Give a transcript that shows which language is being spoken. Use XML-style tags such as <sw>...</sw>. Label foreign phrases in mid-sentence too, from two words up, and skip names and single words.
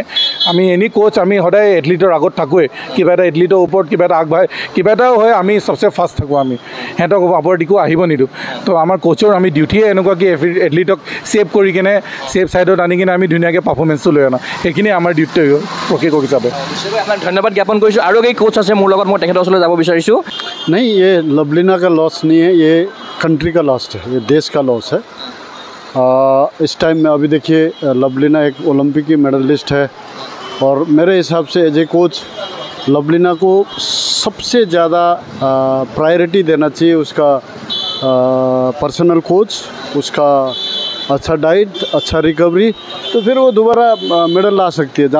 <as>আমি</as> <en>any coach</en> <as>আমি সদায় এথলিটৰ আগত থাকোঁৱেই, কিবা এটা এথলিটৰ ওপৰত কিবা এটা আগবাঢ়ে কিবা এটাও হয় আমি চবচে ফাৰ্ষ্ট থাকোঁ, আমি সিহঁতক আপৰত একো আহিব নিদিওঁ। তো আমাৰ কোচৰ আমি ডিউটিয়ে এনেকুৱা কি এথলিটক ছেভ কৰি কিনে</as> <en>safe side</en> <as>আনি কিনে আমি ধুনীয়াকৈ পাৰফৰ্মেঞ্চটো লৈ আনা, সেইখিনি আমাৰ ডিউটি প্ৰশিক্ষক হিচাপে। আপোনাক ধন্যবাদ জ্ঞাপন কৰিছোঁ। আৰু এই কোচ আছে মোৰ লগত, মই তেখেতৰ ওচৰলৈ যাব বিচাৰিছোঁ।</as> <hi>नहीं, ये लवलीना का लॉस नहीं है, ये कंट्री का लॉस है, ये देश का लॉस है। इस टाइम में अभी देखिए लवलीना एक ओलंपिक की मेडलिस्ट है और मेरे हिसाब से</hi> <en>as a coach</en> <hi>लवलीना को सबसे ज़्यादा प्रायोरिटी देना चाहिए उसका</hi> <en>personal coach,</en> <hi>उसका अच्छा डाइट, अच्छा रिकवरी, तो फिर वो दोबारा मेडल ला सकती है।</hi>